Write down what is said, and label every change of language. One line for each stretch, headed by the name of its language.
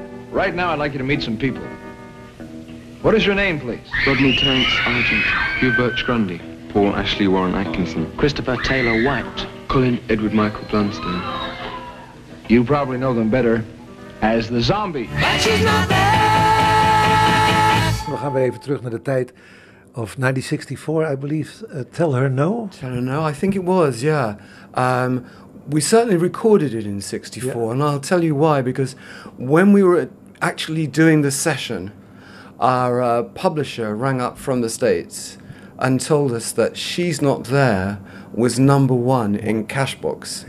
English: Right now, I'd like you to meet some people. What is your name, please? Rodney Terence Argent, Hugh Birch Grundy, Paul Ashley Warren Atkinson, Christopher Taylor White, Colin Edward Michael Blunstone. You probably know them better as the Zombie. But she's not there.
Dutch: We gaan weer even terug naar de tijd of 1964,
English: I believe. Tell Her No. Tell Her No, I think it was, yeah. We certainly recorded it in 64, and I'll tell you why, because when we were actually doing the session, our publisher rang up from the States and told us that She's Not There was #1 in Cashbox.